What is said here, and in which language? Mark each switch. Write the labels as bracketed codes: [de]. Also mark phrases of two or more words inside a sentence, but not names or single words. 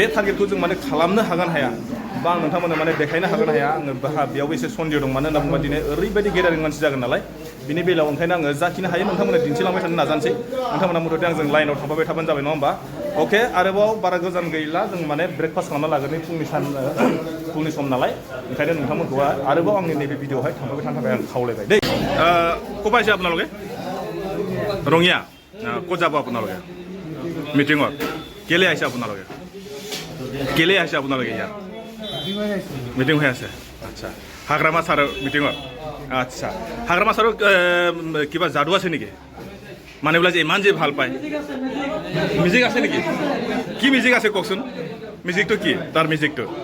[brx] टारगेटखौ जों माने खालामनो हागोन हाया बा आं नोंथांमोननो माने देखायनो हागोन हाया आङो बेयावबो एसे सन्देह दं मानो होनना बुङोबा दिनै ओरैबायदि गेदारिं मानसि जागोन नालाय बिनि बेलायाव ओंखायनो आङो जाखिनि हायो नोंथांमोननो दिन्थिलांबाय थानो नाजानोसै नोंथांमोना मथथे आंजों लाइनाव थांफाबाय थाबानो जाबाय नङा होमबा अके आरोबाव बारा गोजान गैला जों माने ब्रेकफास्ट खालामना लागोन फुंनि सम नालाय ओंखायनो नोंथांमोनखौ आरोबाव आंनि नैबे भिडिअ'आवहाय थांफाबाय थानो थाखाय आं खावलायबाय दै [as] ক'ৰ আছে আপোনালোকে ৰঙিয়া ক'ত যাব আপোনালোকে মিটিঙত কেলে আহিছে আপোনালোকে কেলে আহিছে আপোনালোকে ইয়াত মিটিং হৈ আছে আচ্ছা হাগ্ৰামা ছাৰৰ মিটিঙত আচ্ছা হাগ্ৰামা ছাৰৰ কিবা যাদু আছে নেকি মানুহবিলাক যে ইমান যে ভাল পায় মিউজিক আছে নেকি কি মিউজিক আছে কওকচোন মিউজিকটো কি তাৰ মিউজিকটো